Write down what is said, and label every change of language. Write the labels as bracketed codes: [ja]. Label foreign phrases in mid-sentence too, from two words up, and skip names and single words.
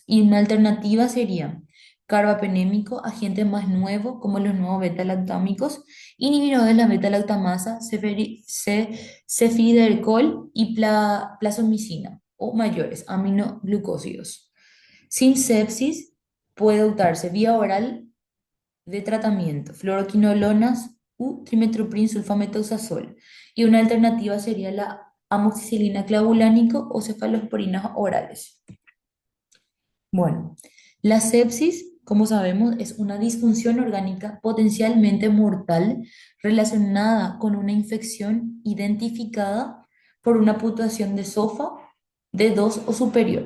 [es] Y una alternativa sería carbapenémico, agente más nuevo, como los nuevos beta-lactámicos, inhibidores de la beta-lactamasa, cefidercol y plasomicina, o mayores, aminoglucósidos. Sin sepsis, puede usarse vía oral de tratamiento, fluoroquinolonas u trimethoprim sulfamethoxazol. Y una alternativa sería la amoxicilina clavulánico o cefalosporinas orales. Bueno, la sepsis, como sabemos, es una disfunción orgánica potencialmente mortal relacionada con una infección identificada por una puntuación de SOFA de 2 o superior.